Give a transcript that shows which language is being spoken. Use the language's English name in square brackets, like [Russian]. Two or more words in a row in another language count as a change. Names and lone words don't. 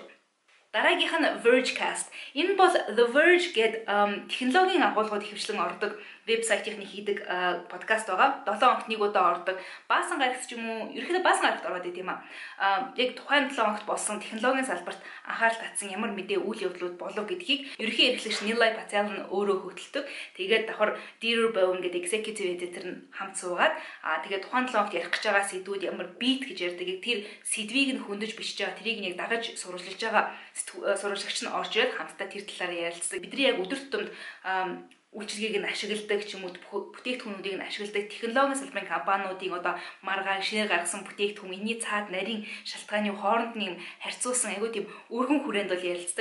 [Mongolian] Дараагийнх нь Vergecast. Энэ бол The Verge гэдэг технологийн агуулгууд хэвшлэн ордог вебсайтын хийдэг подкаст байгаа. 7 хоногт нэг удаа ордог. Баасан гарагт ч юм уу, ерөнхийдөө баасан гарагт ороод идэв юм аа. Яг тухайн 7 хоногт болсон технологийн салбарт анхаарал татсан ямар мэдээ үйл явдлууд болов гэдгийг ерөнхий эрхлэгч Nilay Patel нь өөрөө хөтэлдэг. Тэгээд давхар Dear Bowen гэдэг [English] executive editor [Mongolian] нь хамт суугаад тэгээд тухайн 7 хоногт ярих гэж байгаа сэдвүүд ямар beat гэж ярьдаг. Тэр сэдвийг нь хөндөж бичиж байгаа, тэрийг нэг дагаж сурвалжилж байгаа сурвалжлагч нь орж ирээд хамтдаа тэр талаар ярилцдаг. Бидний яг өдөр тутамд үйлчилгээг нь ашигладаг ч юм уу бүтээгдэхүүнүүдийг нь ашигладаг технологийн салбарын компаниудын маргаан шинээр гаргасан бүтээгдэхүүн энэний цаад нарийн шалтгааны хооронд нь харьцуулсан айгүй тийм өргөн хүрээнд бол ярилцдаг.